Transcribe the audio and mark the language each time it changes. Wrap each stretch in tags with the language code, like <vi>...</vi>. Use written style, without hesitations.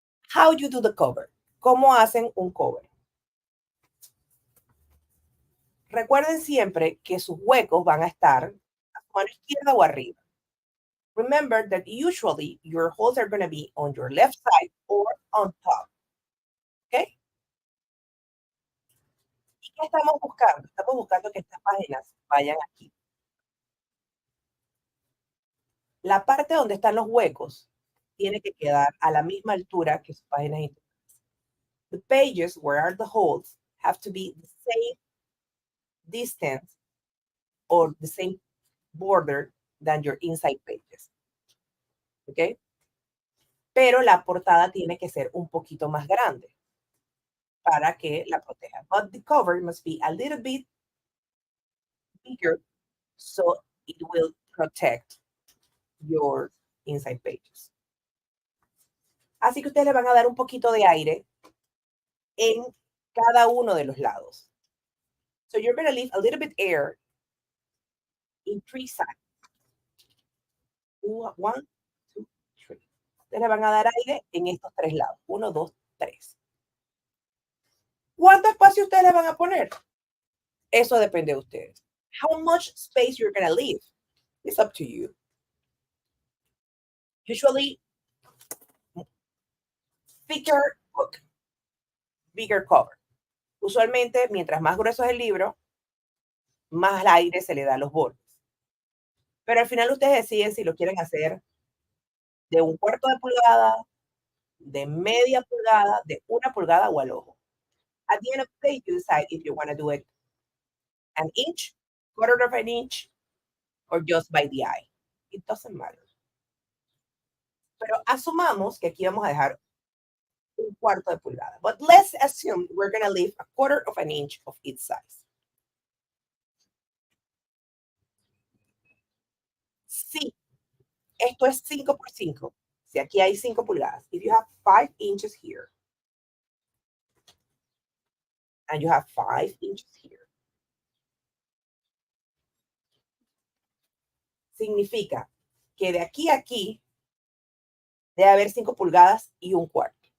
<en>How you do the cover?</en> <es>¿Cómo hacen un cover? Recuerden siempre que sus huecos van a estar a su mano izquierda o arriba.</es> <en>Remember that usually your holes are going to be on your left side or on top.</en> <es>¿Ok? ¿Y qué estamos buscando? Estamos buscando que estas páginas vayan aquí. La parte donde están los huecos tiene que quedar a la misma altura que sus páginas internas.</es> <en>The pages where are the holes have to be the same distance or the same border than your inside pages.</en> <es>¿Ok? Pero la portada tiene que ser un poquito más grande para que la proteja.</es> <en>But the cover must be a little bit bigger so it will protect your inside pages.</en> <es>Así que ustedes le van a dar un poquito de aire en cada uno de los lados.</es> <en>So you're going to leave a little bit air in 3 sides. 1, 2, 3.</en> <es>Ustedes le van a dar aire en estos 3 lados. 1, 2, 3. ¿Cuánto espacio ustedes le van a poner? Eso depende de ustedes.</es> <en>How much space you're going to leave? It's up to you. Usually, thicker book, bigger cover.</en> <es>Usualmente, mientras más grueso es el libro, más aire se le da a los bordes. Pero al final ustedes deciden si lo quieren hacer de 1/4 de pulgada, de media pulgada, de 1 pulgada o al ojo.</es> <en>At the end of the day, you decide if you want to do it an inch, 1/4 of an inch, or just by the eye. It doesn't matter.</en> <es>Pero asumamos que aquí vamos a dejar 1/4 de pulgada.</es> <en>But let's assume we're going to leave 1/4 of an inch of each size.</en> <es>Sí, esto es 5 por 5. Si aquí hay 5 pulgadas.</es> <en>If you have 5 inches here,</en> <es>and you have 5 inches here, significa que de aquí a aquí debe haber 5 pulgadas y 1/4.</es>